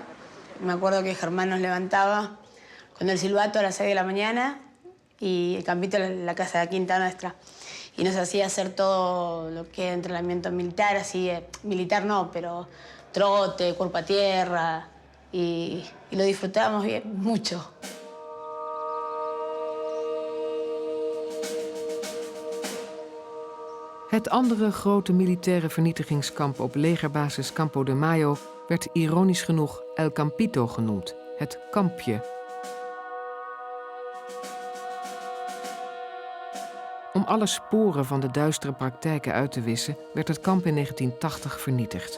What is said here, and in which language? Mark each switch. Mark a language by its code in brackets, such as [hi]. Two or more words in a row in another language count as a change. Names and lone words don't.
[es] Me acuerdo que Germán nos levantaba con el silbato a las 6 de la mañana y el campito en la casa de la quinta nuestra. Y nos hacía hacer todo lo que era entrenamiento militar, así, militar no, pero trote, cuerpo a tierra, y lo disfrutábamos bien, mucho. [nl] Het andere grote militaire vernietigingskamp op legerbasis Campo de Mayo werd ironisch genoeg [es] El Campito [nl] genoemd, het kampje. Om alle sporen van de duistere praktijken uit te wissen, werd het kamp in 1980 vernietigd.